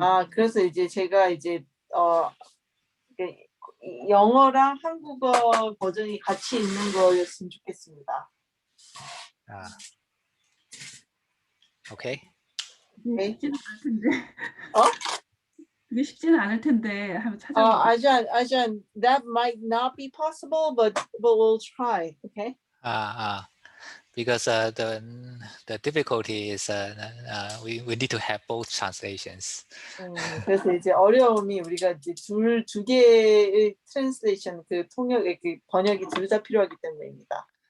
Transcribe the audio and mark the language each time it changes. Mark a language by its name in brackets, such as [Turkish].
[Korean] 그래서 이제 제가 이제 영어랑 한국어 버전이 같이 있는 거였으면 좋겠습니다. [English] Okay. [Korean] 쉽지는 않을 텐데. 그게 쉽지는 않을 텐데 한번 찾아봐. [English] Ajahn, that might not be possible, but we'll try. Okay. Because the difficulty is we need to have both translations. [Korean] 그래서 이제 어려움이 우리가 이제 두 개의 translation 그 통역의 그 번역이 둘 다 필요하기 때문입니다.